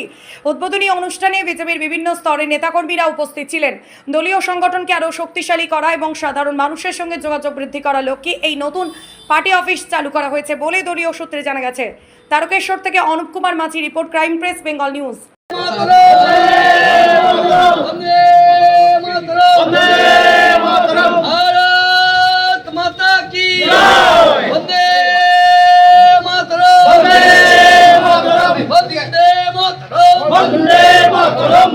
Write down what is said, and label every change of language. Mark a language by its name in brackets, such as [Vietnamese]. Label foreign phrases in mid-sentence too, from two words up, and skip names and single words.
[Bangla] উদ্বোধনী অনুষ্ঠানে বিজেপির বিভিন্ন স্তরের নেতাকর্মীরা উপস্থিত ছিলেন। দলীয় সংগঠনকে আরও শক্তিশালী করা এবং সাধারণ মানুষের সঙ্গে যোগাযোগ বৃদ্ধি করার লক্ষ্যে এই নতুন পার্টি অফিস চালু করা হয়েছে বলে দলীয় সূত্রে জানা গেছে। তারকেশ্বর থেকে অনুপ কুমার মাঝি রিপোর্ট, ক্রাইম প্রেস বেঙ্গল নিউজ। [Hindi] भारत माता की वंदे मातरम, वंदे मातरम, वंदे मातरम।